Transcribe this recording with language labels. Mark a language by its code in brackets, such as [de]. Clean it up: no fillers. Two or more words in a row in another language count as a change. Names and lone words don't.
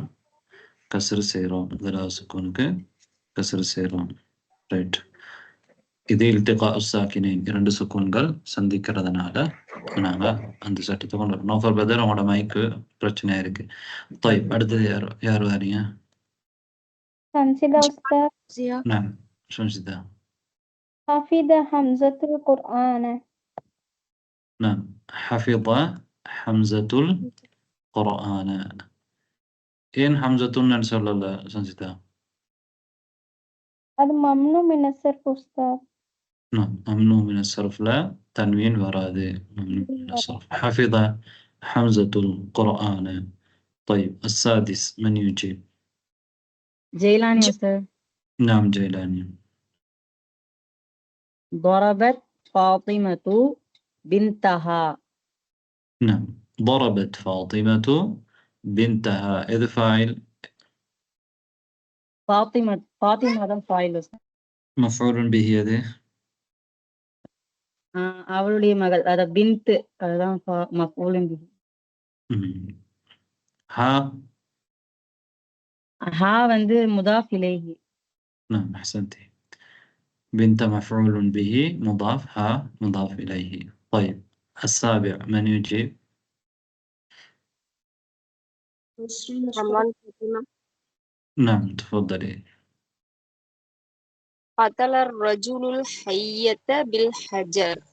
[ta] கஸ்ரு செய்யறோம். முதலாவது சுக்கூனுக்கு கஸ்ரு செய்யறோம். ரைட். இது [ar] التقاء الساكنين [ta] இரண்டு சுக்கூன்கள் சந்திக்கிறதுனால நாங்க அந்த சட்டத்தை கொண்டு வரோம். நோஃபர் பதர் உங்களோட மைக்கு பிரச்சனையா இருக்கு. طيب அடுத்தது யார் வரீங்க? சன்சிதா உஸ்தாத். [ar] نعم சன்சிதா. حفظ حمزة القرآن. نعم حفظ حمزة القرآن. [ta] ஏன் ஹம்சத்துன்னு சொல்லல சன்சிதா? [ar] அது ممنوع من الصرف أستاذ. ممنوع من الصرف لا تنوين ورادي ممنوع من الصرف. حفظ حمزة القرآن. طيب السادس من يجيب؟ [ta] ஜெயிலானி உஸ்தாத். [ar] نعم جيلاني. ضربت فاطمة بنتها. نعم ضربت فاطمة بنتها. إذا فاعل [ta] فاطمة தான் فاعل உஸ்தாத். [ar] مفعول به يده [ta] அவளுடைய மகள் அத பின்த் அதுதான் [ar] مفعول به. ها [ta] ஹா வந்து [ar] مضاف إليه. نعم أحسنتي. بنت مفعول به مضاف ها مضاف إليه. طيب السابع من يجيب؟ نعم تفضلي. قتل الرجل الحية بالحجر.